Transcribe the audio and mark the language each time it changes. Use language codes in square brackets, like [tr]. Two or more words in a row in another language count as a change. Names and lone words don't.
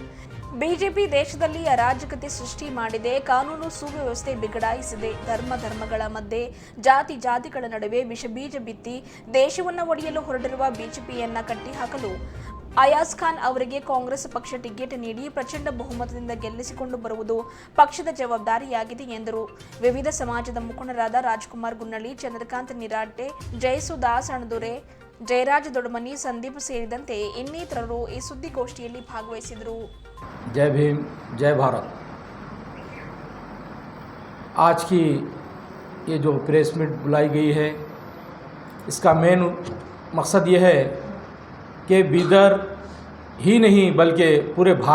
[kn] ಬಿಜೆಪಿ ದೇಶದಲ್ಲಿ ಅರಾಜಕತೆ ಸೃಷ್ಟಿ ಮಾಡಿದೆ, ಕಾನೂನು ಸುವ್ಯವಸ್ಥೆ ಬಿಗಡಾಯಿಸಿದೆ, ಧರ್ಮಗಳ ಮಧ್ಯೆ ಜಾತಿಗಳ ನಡುವೆ ವಿಷಬೀಜ ಬಿತ್ತಿ ದೇಶವನ್ನು ಒಡೆಯಲು ಹೊರಟಿರುವ ಬಿಜೆಪಿಯನ್ನ ಕಟ್ಟಿಹಾಕಲು ಅಯಾಜ್ ಖಾನ್ ಅವರಿಗೆ ಕಾಂಗ್ರೆಸ್ ಪಕ್ಷ ಟಿಕೆಟ್ ನೀಡಿ ಪ್ರಚಂಡ ಬಹುಮತದಿಂದ ಗೆಲ್ಲಿಸಿಕೊಂಡು ಬರುವುದು ಪಕ್ಷದ ಜವಾಬ್ದಾರಿಯಾಗಿದೆ ಎಂದರು. ವಿವಿಧ ಸಮಾಜದ ಮುಖಂಡರಾದ ರಾಜ್ಕುಮಾರ್ ಗುನ್ನಳ್ಳಿ, ಚಂದ್ರಕಾಂತ್ ನಿರಾಟೆ, ಜಯಸುದಾಸ್ ಅಣದುರೆ, ಜಯರಾಜ್ ದೊಡ್ಡಮನಿ, ಸಂದೀಪ್ ಸೇರಿದಂತೆ ಇನ್ನಿತರರು ಈ ಸುದ್ದಿಗೋಷ್ಠಿಯಲ್ಲಿ ಭಾಗವಹಿಸಿದರು. [hi] जय भीम, जय भारत। आज की ये जो [en] press meet [hi] बुलाई गई है, इसका मेन मकसद ये है कि बीदर ही नहीं बल्कि पूरे